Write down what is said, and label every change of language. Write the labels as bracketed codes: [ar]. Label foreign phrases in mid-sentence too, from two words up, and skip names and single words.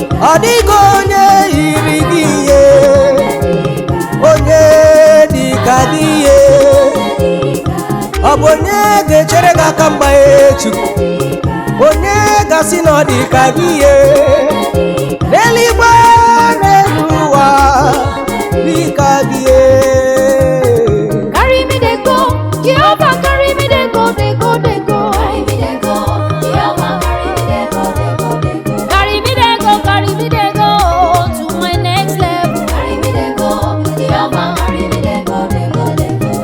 [ig] Ọ dịghị onye yiri gị ihe, onye dị ka gị ihe. Ọ bụ onye ga-echere gị aka mgba, e Chukwu? Onye ga-asị na ọ dị ka gị, e? N'eluigwe, n'elu ụwa, dị ka gị, e? [pcm] Carry me dey go, Jehovah, carry me dey go, dey go, dey go. Carry me dey go, Jehovah, carry me dey go, dey go, dey go. Carry me dey go, carry me dey go to my next level. Carry me dey go, Jehovah, carry me dey go, dey go, dey go.